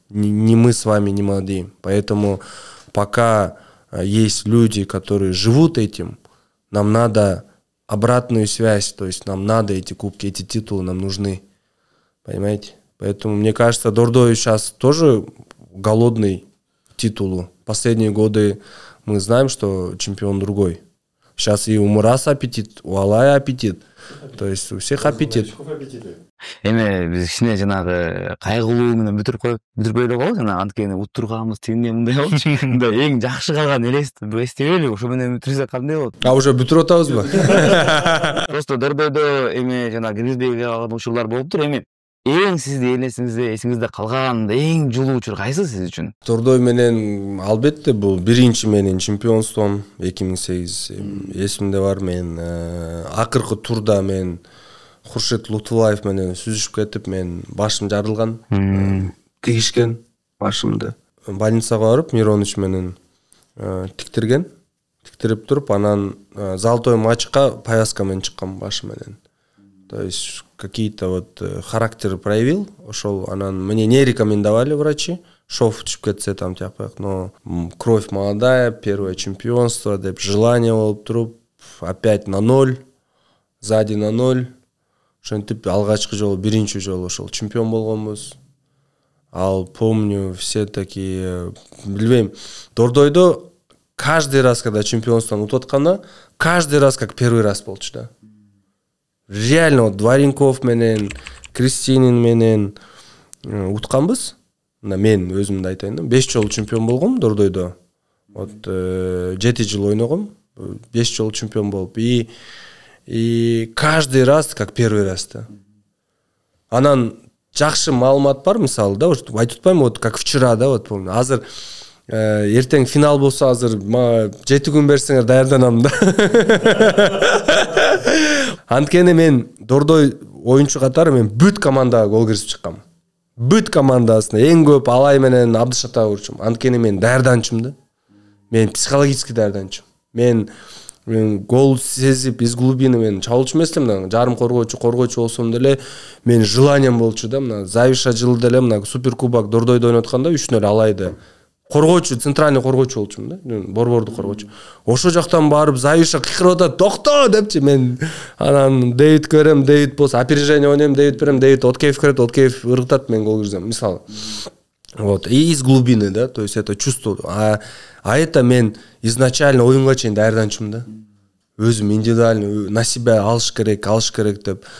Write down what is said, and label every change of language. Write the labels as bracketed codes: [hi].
[ru] Не мы с вами не молодеем. Поэтому пока есть люди, которые живут этим, нам надо обратную связь, то есть нам надо эти кубки, эти титулы нам нужны. Понимаете? Поэтому, мне кажется, Дордой сейчас тоже голодный титулу. Последние годы мы знаем, что чемпион другой. Сейчас и у Мураса аппетит, у Алая аппетит. То есть у всех аппетит. [ky] Эми биз кичине жанагы кайгылуу менен бүтүрбөй эле коебуз, жана анткени утурганбыз тигине мындай болчу. Мындай эң жакшы калган элести эстебейли, ошо менен бүтүрсөк кандай болот? А уже бүтүрүп атабызбы? Просто дордойдо эми жана киргизбей калган учурлар болуптур. Эми эң сизде эсиңизде калган эң жылуу учур кайсы сиз үчүн? Дордой менен албетте бул биринчи менин чемпионством 2008 эсимде бар. Мен акыркы турда мен Хуршет Лутфуллаев менен сүзүшүп кетип, мен башым жарылган, тигишкен башымды. Больницага барып, Миронович менен тиктирип туруп, анан золотой матчка повязка менен чыккан башы менен. [ru] То есть какие-то вот характер проявил, ошол, анан мне не рекомендовали врачи, шов [ky] түшүп кетсе там тияк, [ru] но кровь молодая, первое чемпионство [ky] деп [ru] желание болуп туруп, опять на 0, сзади на 0. [ky] Ошентип алгачкы жолу, биринчи жолу ошол чемпион болгонбуз. [ru] Ал помню, все такие, [ky] билбейм, [ru] Дордойдо каждый раз, когда чемпионствон [ky] утуп атканда, [ru] каждый раз как первый раз [ky] болчу да. Реально вот Дворенков менен, Кристинин менен утканбыз. Мен өзүмдү айтайын да, 5 жолу чемпион болгом Дордойдо. Вот 7 жыл ойногом, 5 жолу чемпион болуп. [ru] И каждый раз как первый раз да. [ky] Анан жакшы маалымат бар, мисалы да, айтып атпайм, вот как вчера да, вот помню. Азыр эртең финал болсо, азыр 7 күн берсеңер даярданам да. Анткени мен Дордой оюнчу катары мен бүт командага гол киргизип чыккам. Бүт командасына эң көп Алай менен Абдышата урчум. Анткени мен даярданчым да. Мен психологически даярданчым. Мен гол сезип [ru] из глубины [ky] мен чабуулчу эмес элем, жарым коргоочу болсом деле мен желанием болчу да. Мына Завиша жылы деле мына суперкубок Дордойдо ойноп атканда 3-0 Алайды коргоочу, центральный коргоочу болчумун да. Борборду коргоочу. Ошо жактан барып Завиша кыйкырып атат, "Токто!" депчи. Мен анан Дэвид көрөм, Дэвид болсо опережение ойнойм, Дэвид берем, Дэвид Откеев кирет, Откеев ыргытат, мен гол киргизем, мисалы. [ru] Вот, и из глубины, да, то есть это чувство. А это [ky] мен изначально оюнга чейин даярданчым да. Өзүм индивидуально [ru] на себя [ky] алыш керек деп.